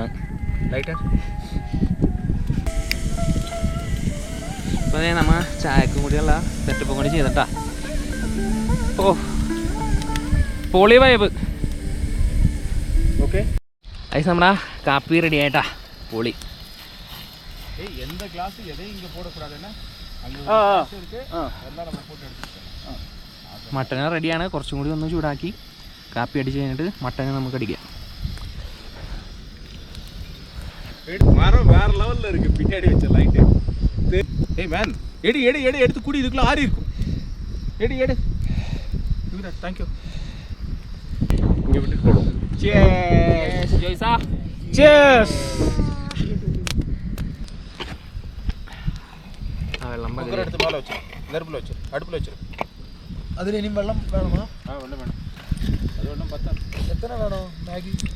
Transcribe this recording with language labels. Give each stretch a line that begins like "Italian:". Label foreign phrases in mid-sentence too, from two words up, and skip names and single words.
Malayalam: ലൈറ്റ് അപ്പോൾ നമ്മൾ ചായക്കും കൂടിയുള്ള സെറ്റപ്പും കൂടി ചെയ്തിട്ടാ. ഓ പൊളി വൈബ്. ഓക്കെ ഐസ് നമ്മുടെ കാപ്പി റെഡി ആയിട്ടാ. പൊളി.
Tamil: எந்த கிளாஸ் எதையும் இங்கே போடக்கூடாதுன்னா அங்கே இருக்கு எல்லாம் நம்ம போட்டு எடுத்துக்கிட்டோம்.
Malayalam: മട്ടൻ റെഡിയാണ്. കുറച്ചും കൂടി ഒന്ന് ചൂടാക്കി കാപ്പി അടിച്ച് കഴിഞ്ഞിട്ട് മട്ടനെ നമുക്ക് അടിക്കാം.
Tamil: மரம் வேற லெவல்ல இருக்கு. பின்னாடி வச்ச லைட். ஏய் மேன் எடு எடு எடு எடுத்து குடி. இதுக்குள்ள ஆறி இருக்கும். எடு எடு. இவரா
English: thank you.
Tamil: இங்க விட்டு போடுவோம். cheers
Malayalam: ജോയ്സാ. cheers. വെള്ളം കുക്കർ എടുത്ത് മേലെ വെച്ചു. നെരുപ്പിൽ വെച്ചു. അടുപ്പിൽ വെച്ചു. അതിൽ ഇനിയും വെള്ളം വേണമോ? ആ വെള്ളം വേണം. അത് വെള്ളം പത്താം. എത്ര വേണോ മാഗി?